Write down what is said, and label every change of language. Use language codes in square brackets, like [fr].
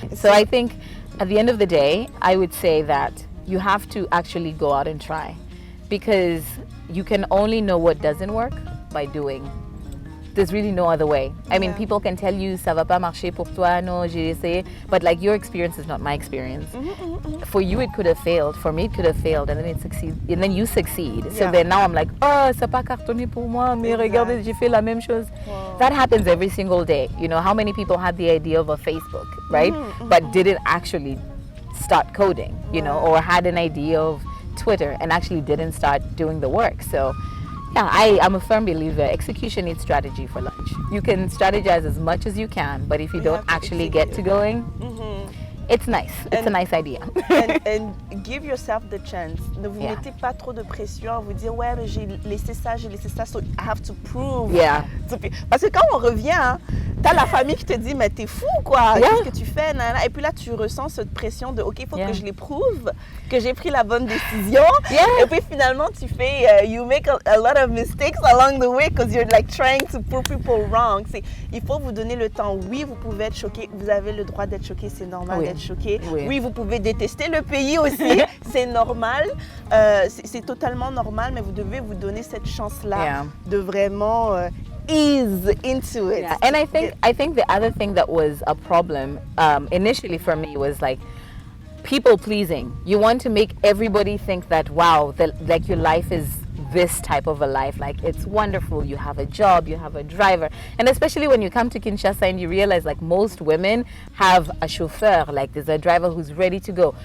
[en] So I think at the end of the day, I would say that you have to actually go out and try, because you can only know what doesn't work by doing. There's really no other way. I mean, people can tell you, [fr] ça va pas marcher pour toi, non, j'ai essayé, [en] but like, your experience is not my experience. For you, it could have failed. For me, it could have failed, and then it succeeds, and then you succeed. So then now I'm like, oh, [fr] ça pas cartonné pour moi, mais regardez, j'ai fait la même chose. [en] That happens every single day. You know, how many people had the idea of a Facebook, right? But didn't actually start coding, you know, or had an idea of Twitter and actually didn't start doing the work. So yeah, I'm a firm believer, execution needs strategy for lunch. You can strategize as much as you can, but if you don't actually get to going, it's nice. It's a nice idea. and give yourself the chance. [fr] Ne vous mettez pas trop de pression à vous dire, ouais, mais j'ai laissé ça, [en] so I have to prove. Yeah. [fr] Parce que quand on revient, hein, t'as la famille qui te dit, mais t'es fou, quoi. Qu'est-ce que tu fais? Et puis là, tu ressens cette pression de, OK, il faut que je les prouve, que j'ai pris la bonne décision. Et puis finalement, tu fais, [en] you make a lot of mistakes along the way because you're like trying to prove people wrong. [fr] Il faut vous donner le temps. Oui, vous pouvez être choqué. Vous avez le droit d'être choqué, c'est normal d'être choqué. Oui, vous pouvez détester le pays aussi, c'est normal. C'est totalement normal, mais vous devez vous donner cette chance-là de vraiment [en] ease into it. Yeah. And I think the other thing that was a problem initially for me was like people pleasing. You want to make everybody think that, wow, that like your life is this type of a life, like it's wonderful, you have a job, you have a driver. And especially when you come to Kinshasa and you realize like most women have a chauffeur, like there's a driver who's ready to go.